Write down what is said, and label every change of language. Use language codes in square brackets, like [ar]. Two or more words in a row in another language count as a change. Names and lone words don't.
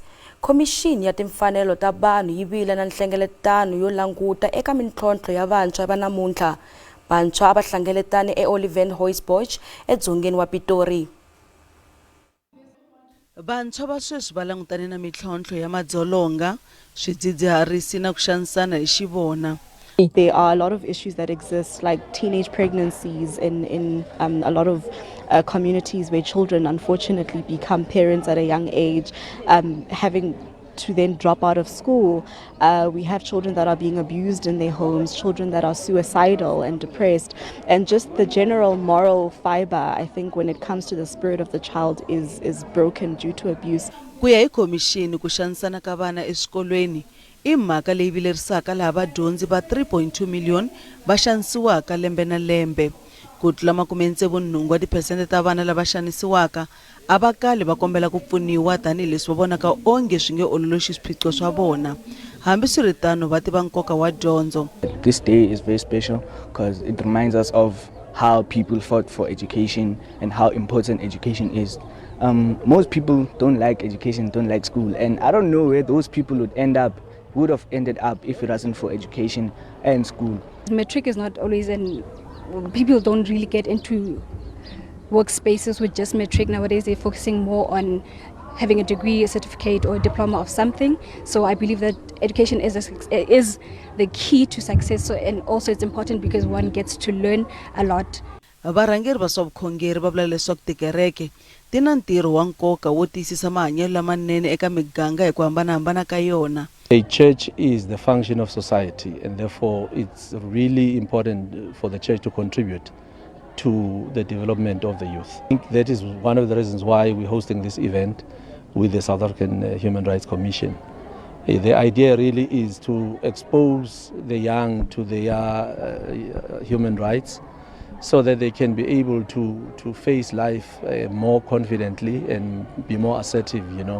[ts] Komixini ya timfanelo ta vanhu yi vile na nhlengeletano yo languta eka mintlhontlho ya vantshwa va namuntlha. Vantshwa va hlengeletane eOlivenhoitspoort edzongeni wa Pitori. Vantshwa va sweswi va langutane na mintlhontlho ya madzolonga, swidzidziharisi na ku xanisana hi xivona. [en] There are a lot of issues that exist, like teenage pregnancies in a lot of communities where children unfortunately become parents at a young age, having to then drop out of school. We have children that are being abused in their homes, children that are suicidal and depressed, and just the general moral fiber, I think, when it comes to the spirit of the child is broken due to abuse. [ts] Ku ya hi komixini ku xanisana ka vana eswikolweni i mhaka leyi vilerisaka laha vadyondzi va 3.2 million va xanisiwaka lembe na lembe. Ku tlula 68% ta vana lava xanisiwaka a va kali va kombela ku pfuniwa tanihileswi va vonaka onge swi nge ololoxi swiphiqo swa vona. Hambi swiritano va tiva nkoka wa dyondzo. [en] This day is very special because it reminds us of how people fought for education and how important education is. Most people don't like education, don't like school, and I don't know where those people would have ended up if it wasn't for education and school. Matric is not always people don't really get into workspaces with just matric. Nowadays they're focusing more on having a degree, a certificate or a diploma of something. So I believe that education is the key to success. So, and also it's important because one gets to learn a lot. [ts] Varhangeri va swa vukhongeri va vula leswaku tikereke ti na ntirho wa nkoka wo tiyisisa mahanyelo lamanene eka miganga hi ku hambanahambana ka yona. [en] A church is the function of society, and therefore it's really important for the church to contribute to the development of the youth. I think that is one of the reasons why we're hosting this event with the South African Human Rights Commission. The idea really is to expose the young to their human rights so that they can be able to face life more confidently and be more assertive, you know.